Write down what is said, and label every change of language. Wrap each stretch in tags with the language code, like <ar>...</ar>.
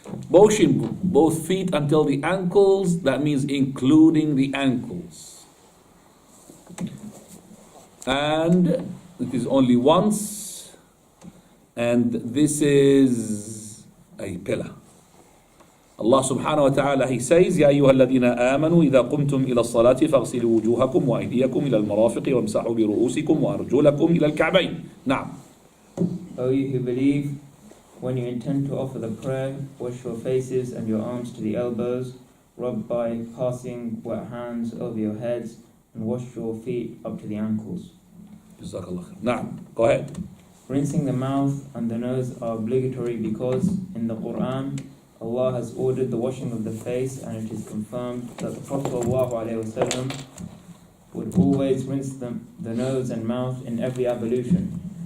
<en>Washing both feet until the ankles, that means including the ankles. And it is only once, and this is a pillar.</en> <ar>Allah subhanahu wa ta'ala,</ar> <en>he says,</en> <ar>يا أيها الذين آمنوا إذا قمتم إلى الصلاة فاغسلوا وجوهكم وأيديكم إلى المرافق وامسحوا برؤوسكم وأرجلكم إلى الكعبين. نعم.</ar> <en>O you who believe, when you intend to offer the prayer, wash your faces and your arms to the elbows, rub by passing wet hands over your heads, and wash your feet up to the ankles. Jazakallah khair. Naam. Go ahead. Rinsing the mouth and the nose are obligatory because in the Quran, Allah has ordered the washing of the face, and it is confirmed that the Prophet ﷺ would always rinse the nose and mouth in every ablution.</en>